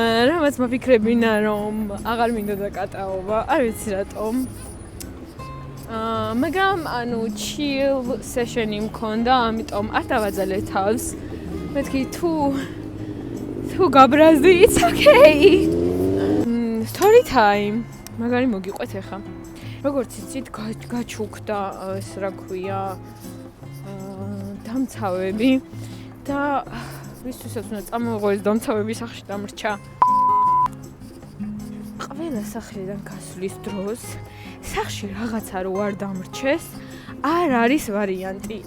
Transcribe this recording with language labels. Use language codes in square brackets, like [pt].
[ka] რამაც მოფიქრებინა რომ აღარ მინდოდა კატაობა, არ ვიცი რატომ. მაგრამ ანუ chill session-ი მქონდა, ამიტომ არ დავაძალე თავს. მეთქი თუ გაბრაზდი, [en] it's okay. Story time. [ka] მაგარი მოგიყვეთ ახლა. როგორც იცით, გაჩუქდა ეს რა ქვია დამცავები და ვისთვისაც უნდა წამოვიღო ეს დამცავები სახლში დამრჩა. ყველა სახლიდან გასვლის დროს სახლში რაღაცა რო არ დამრჩეს, არ არის ვარიანტი.